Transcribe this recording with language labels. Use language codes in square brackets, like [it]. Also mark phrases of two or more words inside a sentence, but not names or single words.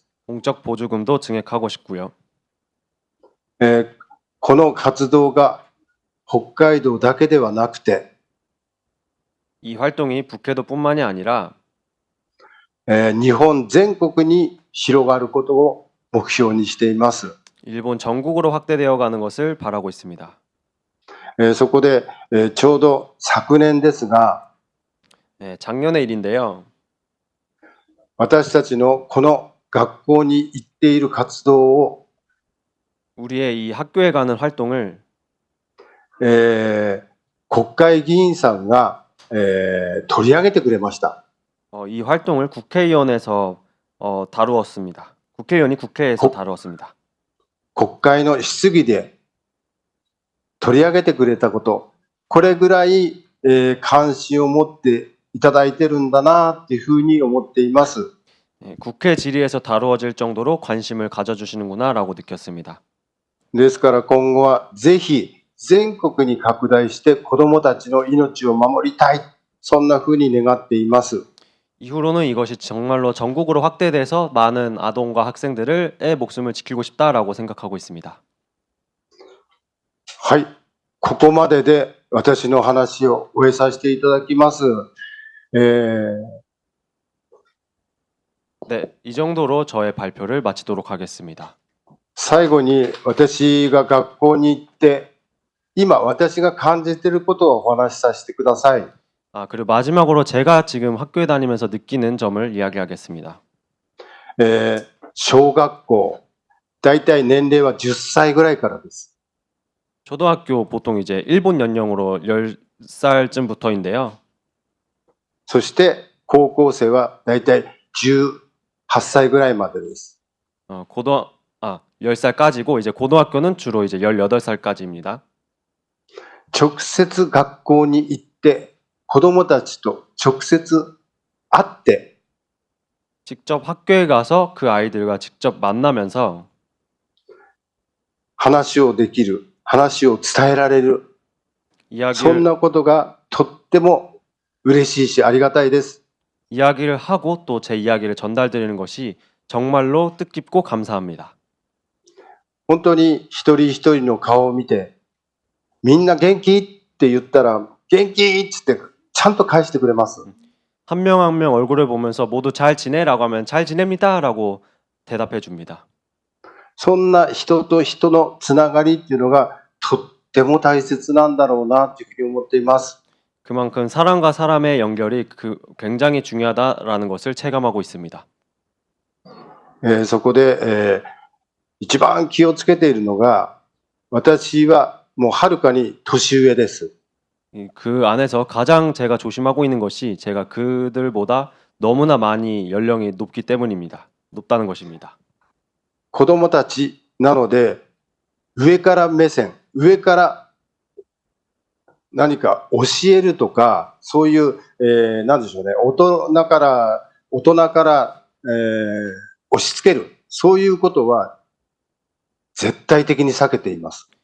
[ko] 공적 보조금도 증액하고 싶고요. [ja] この活動が北海道だけではなくて、 [ko] 이 활동이 북해도뿐만이 아니라 [ja] 日本全国に広がることを目標にしています。 [ko] 일본 전국으로 확대되어 가는 것을 바라고 있습니다. [ja] そこで、ちょうど昨年ですが、 [ko] 작년의 일인데요. [ja] 私たちのこの学校に行っている活動を、 [ko] 우리의 이 학교에 가는 활동을 [ja] 国会議員さんが、取り上げてくれました。 [ko] 이 활동을 국회의원에서 다루었습니다. 국회의원이 국회에서 다루었습니다. [ja] 国会の質疑で取り上げてくれたこと、これぐらい、関心を持っていただいてるんだなっていうふうに思っています。 [ko] 국회 질의에서 다루어질 정도로 관심을 가져주시는구나라고 느꼈습니다. [ja] ですから今後はぜひ全国に拡大して子どもたちの命を守りたい、そんなふうに願っています。 [ko] 이후로는 이것이 정말로 전국으로 확대돼서 많은 아동과 학생들의 목숨을 지키고 싶다라고 생각하고 있습니다. [ja] はい、ここまでで私の話を終えさせていただきます。 [ko] 네, 이 정도로 저의 발표를 마치도록 하겠습니다. [ja] 最後に私が学校に行って今私が感じていることをお話しさせてください。 [ko] 그리고 마지막으로 제가 지금 학교에 다니면서 느끼는 점을 이야기하겠습니다. [ja] 小学校、だいたい年齢は10歳ぐらいからです。 [ko] 초등학교 보통 이제 일본 연령으로 10살쯤부터인데요. [ja] そして高校生はだいたい18歳ぐらいまでです。 [ko] 10살까지고 이제 고등학교는 주로 이제 18살까지입니다. [ja] 直接学校に行って子どもたちと直接会って [ko] 직접 학교에 가서 그 아이들과 직접 만나면서 [ja] 話をできる、話を伝えられる、そんなことがとっても嬉しいしありがたいです。 [ko] 이야기를 하고 또 제 이야기를 전달드리는 것이 정말로 뜻깊고 감사합니다. [ja] 本当に一人一人の顔を見てみんな元気って言ったら元気ってちゃんと返してくれます。 [ko] 한 명 한 명 얼굴을 보면서 모두 잘 지내라고 하면 잘 지냅니다라고 대답해 줍니다. [ja] そんな人と人のつながりっていうのがとっても大切なんだろうなというふうに思っています。 [ko] 그만큼 사람과 사람의 연결이 굉장히 중요하다라는 것을 체감하고 있습니다. [ja] そこで、一番気をつけているのが私はもうはるかに年上です。 [ko] 그 안에서 가장 제가 조심하고 있는 것이 제가 그들보다 너무나 많이 연령이 높기 때문입니다. 높다는 것입니다. [ja] 子供たちなので上から目線、上から何か教えるとかそういう、何でしょうね、大人から、押し付ける、そういうことは絶対的に避けています。